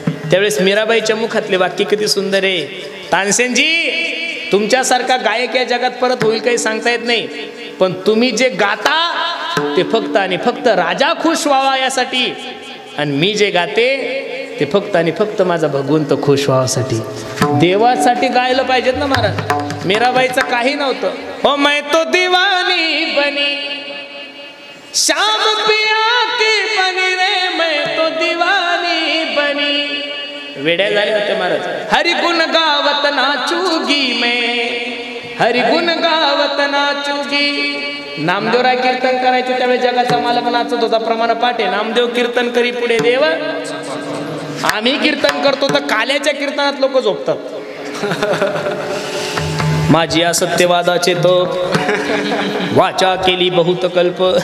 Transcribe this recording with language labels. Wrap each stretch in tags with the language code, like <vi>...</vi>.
<mr>त्यावेळेस मीराबाईच्या मुखातले वाक्य किती सुंदर आहे. तानसेनजी तुमच्यासारखा गायक या जगात परत होईल काही सांगता येत नाही, पण तुम्ही जे गाता ते फक्त आणि फक्त राजा खुश व्हावा यासाठी, आणि मी जे गाते ते फक्त आणि फक्त माझा भगवंत खुश व्हावासाठी, देवासाठी गायलं पाहिजेत ना महाराज. मीराबाईचं काही नव्हतं.</mr> <hi>हो मैं तो दीवानी बनी श्याम पिया की बनी रे, मैं तो दीवानी बनी.</hi> <mr>वेड्या झाले होते महाराज.</mr> <hi>हरिगुण गावत नाचूगी मैं, हरिगुण गावत नाचूगी.</hi> <mr>नामदेवराय कीर्तन करायचे त्यावेळी जगाचा मालक नाचत होता, प्रमाण पाठे. नामदेव कीर्तन करी पुढे देव, आम्ही कीर्तन करतो तर काल्याच्या कीर्तनात लोक झोपतात. माझी असत्यवादाचे तप, वाचा केली बहुत कल्प.</mr>